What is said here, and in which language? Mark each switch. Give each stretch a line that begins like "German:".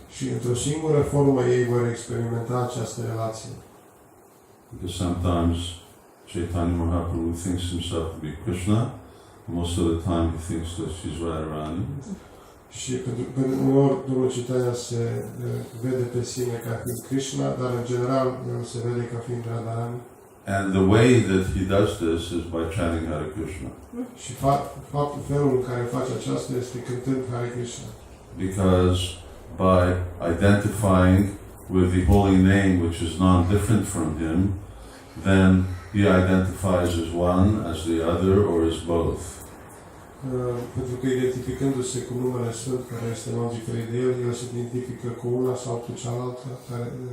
Romanian: și într-o singură formă ei vor experimenta această relație.
English: Because sometimes Chaitanya Mahaprabhu thinks himself to be Krishna, and most of the time he thinks that she's Radharani.
Romanian: Și pentru uneori Domnul Chaitanya se vede pe sine ca fiind Krishna, dar în general el se vede ca fiind Radharani.
English: And the way that he does this is by chanting Hare Krishna.
Romanian: Și felul în care face aceasta este cântând Hare Krishna.
English: Because by identifying with the holy name which is non-different from him, then he identifies as one, as the other, or as both.
Romanian: Pentru că identificându-se cu numele Sfânt care este non-diferit de el, el se identifică cu una sau cu cealaltă care...